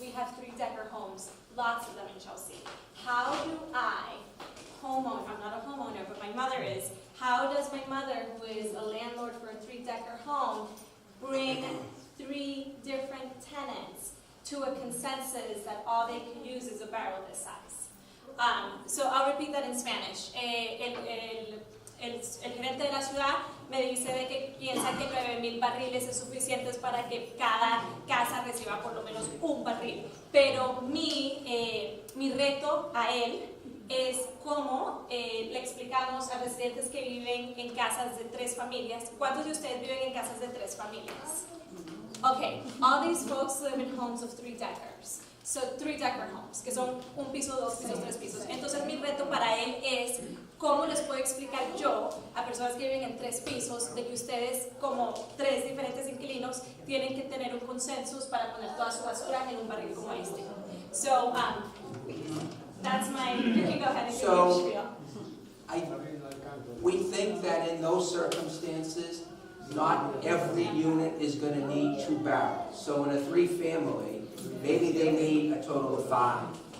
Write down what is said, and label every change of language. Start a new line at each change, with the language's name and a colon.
English: We have 3-decker homes, lots of them in Chelsea. How do I, I'm not a homeowner, but my mother is, how does my mother, who is a landlord for a 3-decker home, bring 3 different tenants to a consensus that all they can use is a barrel this size? So I'll repeat that in Spanish.
Spanish: El gerente de la ciudad me dice de que piensa que 9,000 barriles es suficientes para que cada casa reciba por lo menos un barril. Pero mi reto a él es cómo le explicamos a residentes que viven en casas de 3 familias. ¿Cuántos de ustedes viven en casas de 3 familias?
English: Okay, all these folks live in homes of 3-deckers. So 3-decker homes,
Spanish: que son 1 piso, 2 pisos, 3 pisos. Entonces mi reto para él es cómo les puedo explicar yo a personas que viven en 3 pisos de que ustedes como 3 diferentes inquilinos tienen que tener un consenso para poner toda su basura en un barril como este.
English: So that's you can go ahead and give me your spiel. We think that in those circumstances, not every unit is going to need 2 barrels. So in a 3-family, maybe they need a total of 5.